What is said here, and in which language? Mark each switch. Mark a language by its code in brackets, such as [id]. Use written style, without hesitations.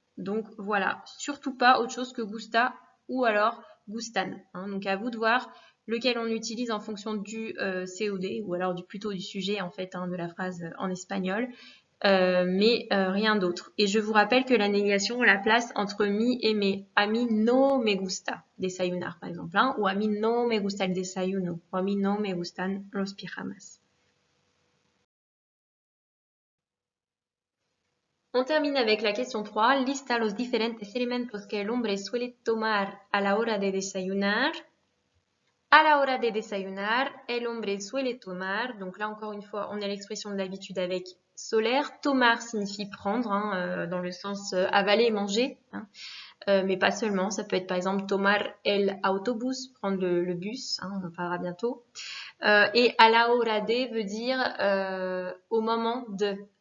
[fr] Donc voilà, surtout pas autre chose que gusta ou alors gustan. Donc à vous de voir lequel on utilise en fonction du COD ou alors plutôt du sujet en fait de la phrase en espagnol. Mais rien d'autre. Et je vous rappelle que la négation, on la place entre mi et me. [es] A mí no me gusta desayunar, [fr] par exemple, ou [es] a mí no me gusta el desayuno, o a mí no me gustan los pijamas. [fr] On termine avec la question 3. [es] Lista los diferentes elementos que el hombre suele tomar a la hora de desayunar. A la hora de desayunar, el hombre suele tomar. [fr] Donc là, encore une fois, on a l'expression de l'habitude avec solaire. Tomar signifie prendre, dans le sens avaler, manger. Mais pas seulement. Ça peut être par exemple [es] tomar el autobús, [fr] prendre le bus. On en parlera bientôt. Et a la hora de veut dire au moment de.